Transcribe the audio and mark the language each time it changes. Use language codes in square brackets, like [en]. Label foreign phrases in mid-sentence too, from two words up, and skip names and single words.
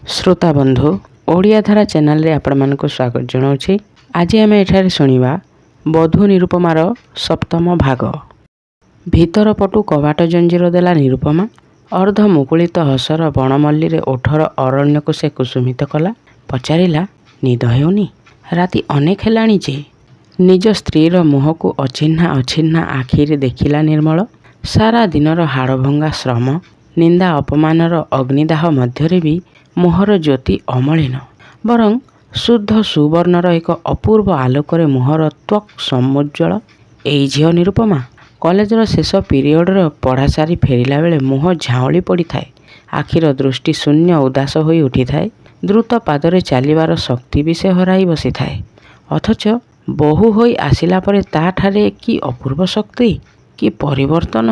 [or] ଶ୍ରୋତା ବନ୍ଧୁ ଓଡ଼ିଆ ଧାରା ଚ୍ୟାନେଲରେ ଆପଣମାନଙ୍କ ସ୍ୱାଗତ ଜଣାଉଁ। ଆଜି ଆମେ ଏଠାରେ ଶୁଣିବା ବୋହୂ ନିରୁପମାର ସପ୍ତମ ଭାଗ। ଭିତର ପଟୁ କବାଟ ଜଞ୍ଜିର ଦେଲା ନିରୁପମା। ଅର୍ଦ୍ଧ ମୁକୁଳିତ ହସର ବଣମଲ୍ଲୀରେ ଓଠର ଅରଣ୍ୟକୁ ସେ କୁସୁମିତ କଲା। ପଚାରିଲା ନିଦ ହେଉନି? ରାତି ଅନେକ ହେଲାଣି ଯେ। ନିଜ ସ୍ତ୍ରୀର ମୁହଁକୁ ଅଚିହ୍ନା ଅଚିହ୍ନା ଆଖିରେ ଦେଖିଲା ନିର୍ମଳ। ସାରା ଦିନର ହାଡ଼ଭଙ୍ଗା ଶ୍ରମ ନିନ୍ଦା ଅପମାନର ଅଗ୍ନିଦାହ ମଧ୍ୟରେ ବି ମୁହଁର ଜ୍ୟୋତି ଅମଳିନ, ବରଂ ଶୁଦ୍ଧ ସୁବର୍ଣ୍ଣର ଏକ ଅପୂର୍ବ ଆଲୋକରେ ମୁହଁର ତ୍ୱକ ସମୁଜ୍ଜ୍ୱଳ। ଏଇ ଝିଅ ନିରୁପମା କଲେଜର ଶେଷ ପିରିଅଡ଼ର ପଢ଼ା ସାରି ଫେରିଲା ବେଳେ ମୁହଁ ଝାଉଁଳି ପଡ଼ିଥାଏ। ଆଖିର ଦୃଷ୍ଟି ଶୂନ୍ୟ ଉଦାସ ହୋଇ ଉଠିଥାଏ। ଦ୍ରୁତ ପାଦରେ ଚାଲିବାର ଶକ୍ତି ବି ସେ ହରାଇ ବସିଥାଏ। ଅଥଚ ବୋହୂ ହୋଇ ଆସିଲା ପରେ ତା'ଠାରେ କି ଅପୂର୍ବ ଶକ୍ତି, କି ପରିବର୍ତ୍ତନ।